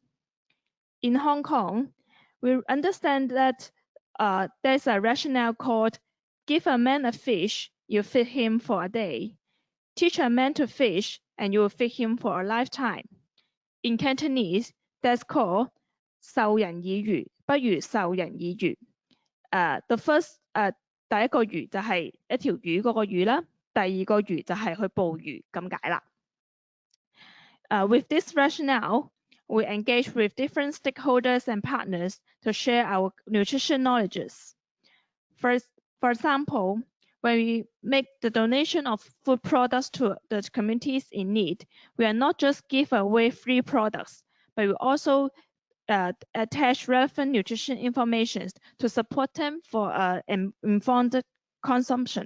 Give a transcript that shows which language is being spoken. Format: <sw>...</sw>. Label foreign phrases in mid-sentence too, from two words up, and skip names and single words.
<en>In Hong Kong, we understand that there's a rationale called give a man a fish, you feed him for a day. Teach a man to fish, and you will feed him for a lifetime. In Cantonese, that's called</en> <yue>授人以漁，不如授人以漁。</yue> <en>The first</en> <yue>第一個魚就係一條魚嗰個魚啦，第二個魚就係去捕魚咁解啦。</yue> <en>With this rationale, we engage with different stakeholders and partners to share our nutrition knowledges. First, for example, when we make the donation of food products to the communities in need, we are not just give away free products, but we also attach relevant nutrition information to support them for informed consumption.</en>